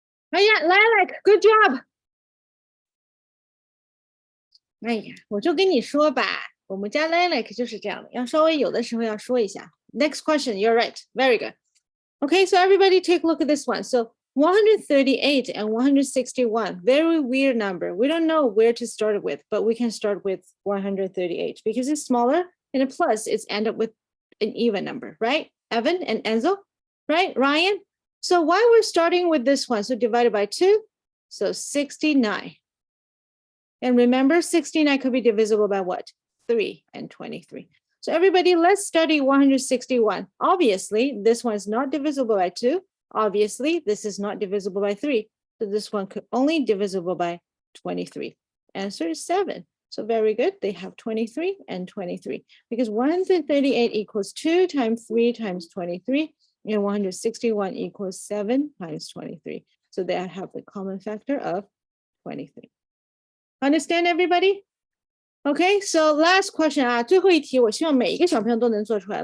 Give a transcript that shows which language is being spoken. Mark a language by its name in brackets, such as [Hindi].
[Chinese] 哎呀 ，Lilac， [English] good job。 [Chinese] 哎呀，我就跟你说吧，我们家 Lilac 就是这样的，要稍微有的时候要说一下。 [English] Next question, you're right, very good. Okay, so everybody take a look at this one. So 138 and 161, very weird number. We don't know where to start with, but we can start with 138 because it's smaller and a plus, it's end up with an even number, right? Evan and Enzo, right? Ryan? So why we're starting with this one? So divided by 2, so 69. And remember, 69 could be divisible by what? 3 and 23. So everybody, let's study 161. Obviously, this one is not divisible by 2. Obviously, this is not divisible by 3. So this one could only divisible by 23. Answer is 7. So very good. They have 23 and 23 because 138 equals 2 times 3 times 23 and 161 equals 7 times 23. So they have the common factor of 23. Understand everybody? Okay, so last question [Chinese] 啊，最后一题，我希望每一个小朋友都能做出来。